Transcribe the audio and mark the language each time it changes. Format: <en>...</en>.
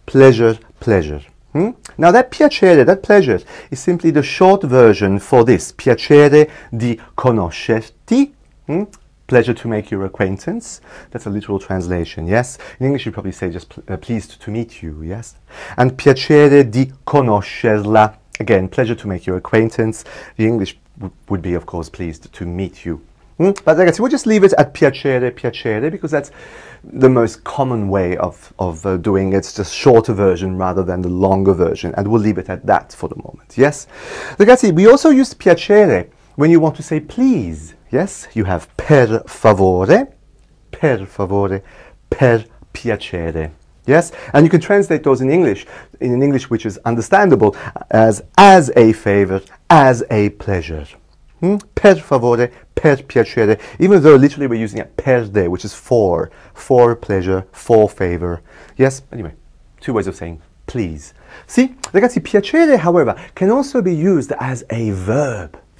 <en>Pleasure, pleasure. Now that piacere, that pleasure, is simply the short version for this.</en> <it>Piacere di conoscerti.</it> <en>Pleasure to make your acquaintance. That's a literal translation, yes? In English you probably say just pleased to meet you, yes?</en> <it>And piacere di conoscerla.</it> <en>Again, pleasure to make your acquaintance. The English would be, of course, pleased to meet you. But ragazzi, we'll just leave it at piacere, piacere, because that's the most common way of doing it. It's the shorter version rather than the longer version. And we'll leave it at that for the moment, yes? Ragazzi, we also use piacere when you want to say please.</en> <it>Yes, you have per favore, per piacere.</it> <en>Yes, and you can translate those in English which is understandable, as a favor, as a pleasure.</en> <it>Per favore, per piacere,</it> <en>even though literally we're using it per de, which is for pleasure, for favor. Yes, anyway, two ways of saying please. See, ragazzi, piacere, however, can also be used as a verb.</en>